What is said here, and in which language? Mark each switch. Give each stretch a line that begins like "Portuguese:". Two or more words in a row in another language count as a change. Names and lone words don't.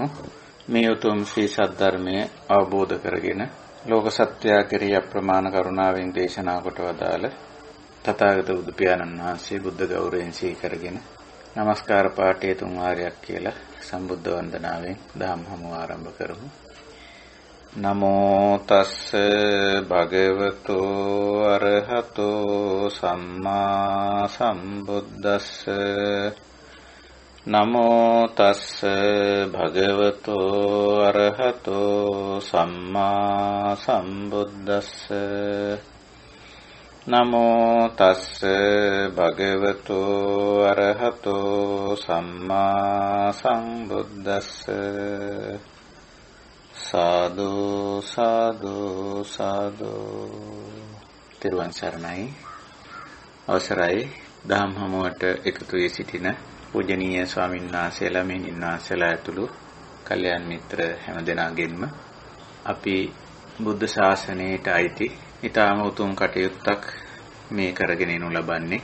Sinhala: මේ උතුම් ශ්‍රී සද්ධර්මය අවබෝධ කරගෙන ලෝක සත්‍යය කෙරෙහි අප්‍රමාණ කරුණාවෙන් දේශනා කොට වදාළ තථාගත බුදු පියාණන් වහන්සේ බුද්ධ ගෞරවයෙන් සීකරගෙන නමස්කාර පාඨය 3 වාරයක් කියලා සම්බුද්ධ වන්දනාවෙන් දහම් හමුව ආරම්භ කරමු.
Pali: නමෝ තස්ස භගවතු අරහතෝ සම්මා සම්බුද්දස්ස නමෝ තස්ස භගවතු අරහතෝ සම්මා සම්බුද්දස්ස නමෝ තස්ස භගවතු අරහතෝ සම්මා සම්බුද්දස්ස සාදු සාදු සාදු.
Sinhala: තෙරුවන් සරණයි. අවසරයි දහම් හමුවට එකතු වී සිටින පූජනීය ස්වාමීන් වහන්සේලා මෙහිණින් වහන්සේලා ඇතුළු කල්යාණ මිත්‍ර හැම දෙනාගෙන්ම අපි බුද්ධ ශාසනයට අයිති ඊටාම උතුම් කටයුත්තක් මේ කරගෙන යනු ලබන්නේ.